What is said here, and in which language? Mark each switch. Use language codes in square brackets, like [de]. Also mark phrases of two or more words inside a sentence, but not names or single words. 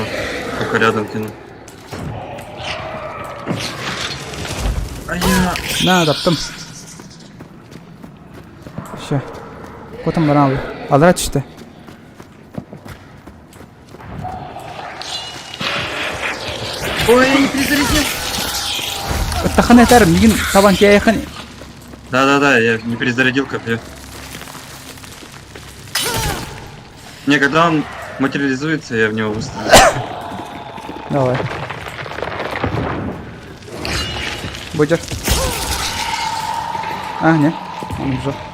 [ru] Только рядом кинул. А я... Надо, потом. Все. Вот там баран. А драть что? Ой, я не перезарядил. Тахане тер, мигин таван я яхани. Да-да-да, я не перезарядил копье. Не, когда он материализуется, я в него выстрелю. Давай. Боджер. А, нет. Он убежал.